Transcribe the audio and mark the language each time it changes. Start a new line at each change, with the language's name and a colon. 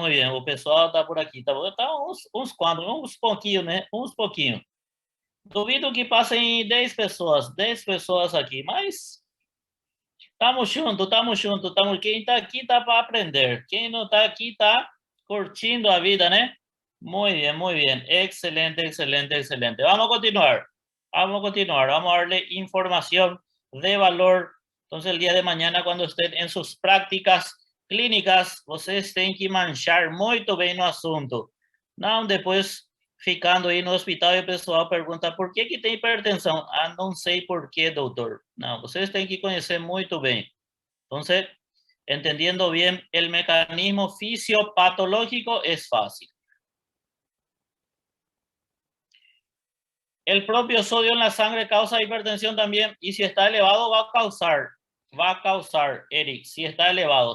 Portuguese: O pessoal tá por aqui. Tá uns quantos, uns pouquinho, né? Uns pouquinho. Duvido que passem 10 pessoas. 10 pessoas aqui, mas estamos juntos. Quem tá aqui tá para aprender. Quem não tá aqui tá curtindo a vida, né?
Spanish: Muy bien. Excelente. Vamos a continuar. Vamos a darle información de valor. Entonces, el día de mañana, cuando estén en sus prácticas clínicas,
Portuguese: vocês têm que manchar muito bem no assunto. Não depois ficando aí no hospital e o pessoal pergunta por que tem hipertensão. Ah, não sei por quê, doutor. Não, vocês têm que conhecer muito bem.
Spanish: Entonces, entendiendo bien el mecanismo fisiopatológico es fácil. El propio sodio en la sangre causa hipertensión también, y si está elevado va a causar, Eric, si está elevado.